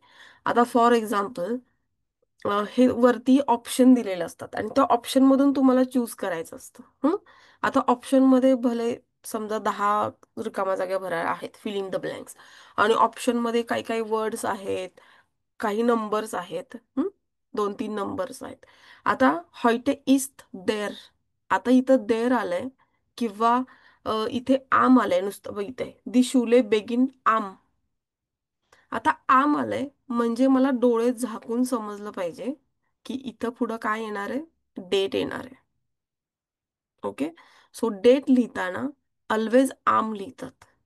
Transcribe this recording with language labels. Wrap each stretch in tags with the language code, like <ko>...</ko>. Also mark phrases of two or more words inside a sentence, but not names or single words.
<mr>आता</mr> <en>for example</en> <mr>हे वरती ऑप्शन दिलेले असतात आणि त्या ऑप्शनमधून तुम्हाला चूज करायचं असतं. आता ऑप्शनमध्ये भले समजा 10 रिकाम्या जागा भरा आहेत,</mr> <en>fill in the blanks,</en> <mr>आणि ऑप्शनमध्ये काही काही वर्ड्स आहेत, काही नंबर्स आहेत. 2-3 नंबर्स आहेत. आता</mr> <de>heute ist der.</de> <mr>आता इथं देर आलंय किंवा इथे आम आलंय, नुसतं बघितंय</mr> <de>die Schule beginn am.</de> <mr>आता आम आलंय म्हणजे मला डोळे झाकून समजलं पाहिजे की इथं पुढं काय येणार आहे, डेट येणार आहे. ओके, सो डेट लिहिताना ऑलवेज आम लिहितात.</mr>